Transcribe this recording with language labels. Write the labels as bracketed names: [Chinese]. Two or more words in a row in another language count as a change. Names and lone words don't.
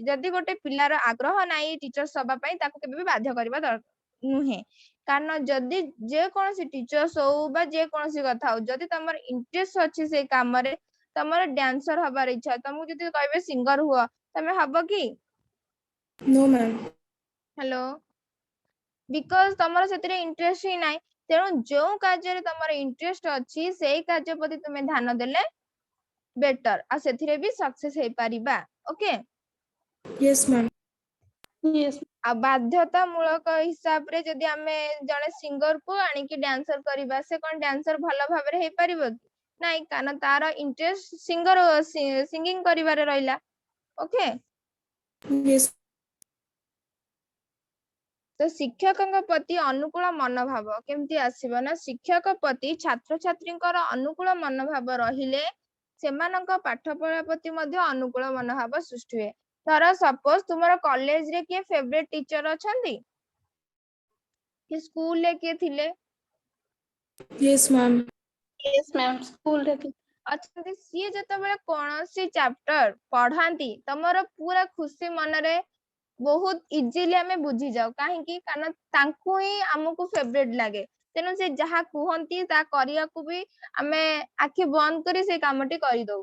[Odia] ଯଦି ଗୋଟେ ପିଲାର ଆଗ୍ରହ ନାହିଁ ଟିଚର୍ସ ହବା ପାଇଁ, ତାକୁ କେବେ ବି ବାଧ୍ୟ କରିବା ନୁହେଁ। କାରଣ ଯଦି ଯେକୌଣସି ଟିଚର୍ସ ହଉ ବା ଯେକୌଣସି କଥା ହଉ, ଯଦି ତମର ଇଣ୍ଟରେଷ୍ଟ ଅଛି ସେଇ କାମରେ, ତମର ଡ୍ୟାନ୍ସର ହବାର ଇଚ୍ଛା, ତମକୁ ଯଦି କହିବେ ସିଙ୍ଗର ହୁଅ, ତମେ ହବ କି? [English] No, ma'am. [Odia] ହ୍ୟାଲୋ, ବିକଜ ତମର ସେଥିରେ ଇଣ୍ଟରେଷ୍ଟ ହିଁ ନାହିଁ। ତେଣୁ ଯୋଉ କାର୍ଯ୍ୟରେ ତମର ଇଣ୍ଟରେଷ୍ଟ ଅଛି ସେଇ କାର୍ଯ୍ୟ ପ୍ରତି ତୁମେ ଧ୍ୟାନ ଦେଲେ ବେଟର, ଆଉ ସେଥିରେ ବି ସକ୍ସେସ ହେଇପାରିବା। ଓକେ, [English] Yes, ma'am. Yes. [Odia] ଆଉ ବାଧ୍ୟତାମୂଳକ ହିସାବରେ ଯଦି ଆମେ ଜଣେ ସିଙ୍ଗର କୁ ଆଣିକି ଡ୍ୟାନ୍ସର କରିବା, ସେ କଣ ଡ୍ୟାନ୍ସର ଭଲ ଭାବରେ ହେଇପାରିବ କି? ନାଇଁ, କାରଣ ତାର ଇଣ୍ଟରେଷ୍ଟ ସିଙ୍ଗିଂ କରିବାରେ ରହିଲା। ଓକେ, [English] Yes. [Odia] ତ ଶିକ୍ଷକଙ୍କ ପ୍ରତି ଅନୁକୂଳ ମନୋଭାବ କେମିତି ଆସିବ ନା, ଶିକ୍ଷକ ପ୍ରତି ଛାତ୍ରଛାତ୍ରୀଙ୍କର ଅନୁକୂଳ ମନୋଭାବ ରହିଲେ ସେମାନଙ୍କ ପାଠ ପଢା ପ୍ରତି ମଧ୍ୟ ଅନୁକୂଳ ମନୋଭାବ ସୃଷ୍ଟି ହୁଏ। ଧର ସପୋଜ ତୁମର କଲେଜରେ କିଏ [English] favourite teacher [Odia] ଅଛନ୍ତି କି ସ୍କୁଲରେ କିଏ ଥିଲେ? [English] Yes, ma'am. Yes, ma'am. School ରେ [Odia] ଅଛନ୍ତି। ସିଏ ଯେତେବେଳେ କୌଣସି ଚାପ୍ଟର ପଢାନ୍ତି ତମର ପୁରା ଖୁସି ମନରେ ବହୁତ ଇଜିଲି ଆମେ ବୁଝିଯାଉ। କାହିଁକି? କାରଣ ତାଙ୍କୁ ହିଁ ଆମକୁ ଫେଭରେଟ ଲାଗେ। ତେଣୁ ସେ ଯାହା କୁହନ୍ତି ତା କରିବାକୁ ବି ଆମେ ଆଖି ବନ୍ଦ କରି ସେ କାମଟି କରିଦଉ।